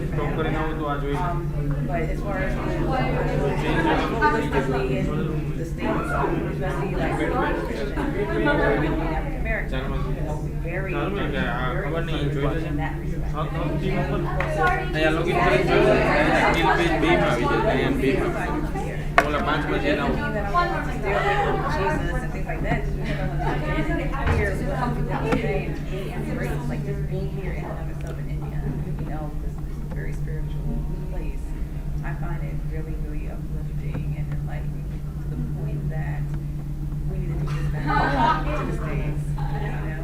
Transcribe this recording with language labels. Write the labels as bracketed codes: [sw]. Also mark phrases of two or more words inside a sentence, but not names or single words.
[gu] સ્ટોપ કરીને આવું તો આ જોઈ [en] but as far as holistically in the States, especially like Christian, African American, very, [gu] ખબર નહીં જોઈ [en] in that respect. [gu] અહીંયા લોગિન કરી જોયું [en] till page [gu] બે માં આવી જાય અહીંયા બે માં ઓલા 5 બજે ના [en] That I want to stay away from Jesus and things like that. Just because I'm here with people today and great, like just being here in and of itself in India, you know, this very spiritual place. I find it really, really uplifting and enlightening to the point that we need to take this back to the States, you know.